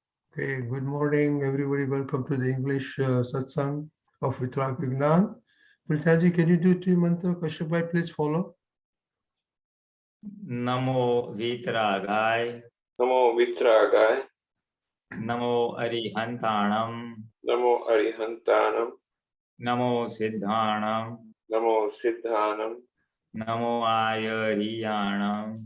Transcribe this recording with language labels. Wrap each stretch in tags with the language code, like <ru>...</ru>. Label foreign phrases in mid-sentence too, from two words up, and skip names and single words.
<en>Okay, good morning, everybody. Welcome to the English satsang of Vitrak Vignan. Pultaji, can you do two mantra? Kashyap, please follow.</en> <pra>Namo Vitragay. Namo Vitragay. Namo Arihantanam. Namo Arihantanam. Namo Siddhanam. Namo Siddhanam. Namo Ayariyanam.</pra>